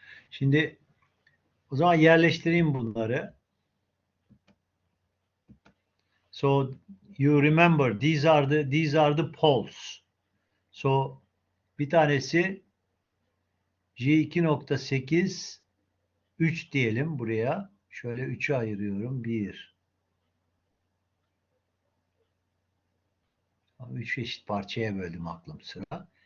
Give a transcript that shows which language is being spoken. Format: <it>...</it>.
<tr>Şimdi o zaman yerleştireyim bunları.</tr> <en>So you remember these are the poles.</en> <tr>So bir tanesi J 2,8 3 diyelim buraya. Şöyle 3'ü ayırıyorum. 1. 3 eşit parçaya böldüm aklım sıra.</tr>